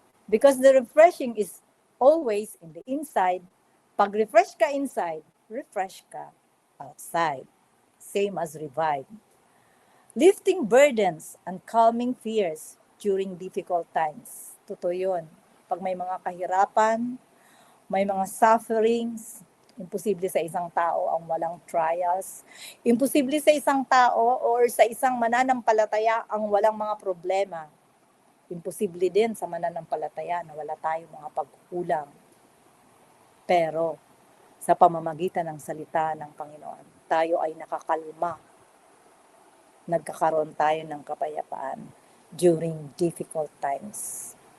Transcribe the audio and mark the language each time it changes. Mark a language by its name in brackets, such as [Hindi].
[English] Because the refreshing is always in the inside. [Filipino] Pag refresh ka inside, refresh ka outside. [English] Same as revive. Lifting burdens and calming fears during difficult times. [Filipino] Totoo yun. Pag may mga kahirapan, may mga sufferings, imposible sa isang tao ang walang trials. Imposible sa isang tao or sa isang mananampalataya ang walang mga problema. Imposible din sa mananampalataya na wala tayong mga pagkukulang. Pero sa pamamagitan ng salita ng Panginoon, tayo ay nakakalma. Nagkakaroon tayo ng kapayapaan [English] during difficult times.